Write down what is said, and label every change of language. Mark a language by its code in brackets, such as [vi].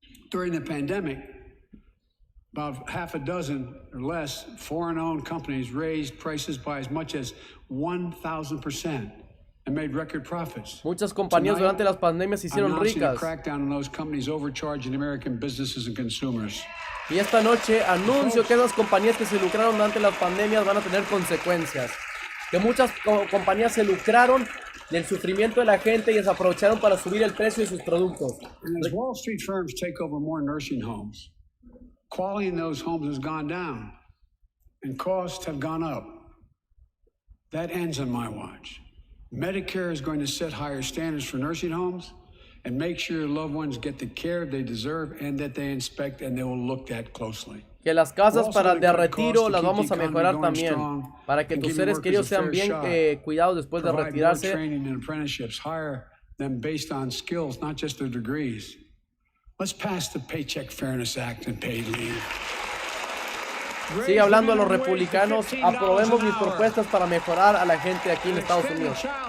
[en] During the pandemic, about half a dozen or less foreign-owned companies raised prices by as much as 1,000% and made record profits. [es] Muchas compañías durante las pandemias se hicieron ricas. [en] Crackdown on those companies overcharging American businesses and consumers. [es] Y esta noche anuncio que esas compañías que se lucraron durante las pandemias van a tener consecuencias. Que muchas compañías se lucraron del sufrimiento de la gente y se aprovecharon para subir el precio de sus productos. [en] And as Wall Street firms take over more nursing homes, quality in those homes has gone down and costs have gone up. That ends on my watch. Medicare is going to set higher standards for nursing homes and make sure loved ones get the care they deserve and that they inspect and they will look at closely. [es] Que las casas de retiro las vamos a mejorar también para que tus seres queridos sean bien cuidados después de retirarse. [en] Training and apprenticeships, hire them based on skills, not just their degrees. Let's pass the Paycheck Fairness Act and paid leave. [es] Sigue hablando a los republicanos, aprobemos mis propuestas para mejorar a la gente aquí en Estados Unidos.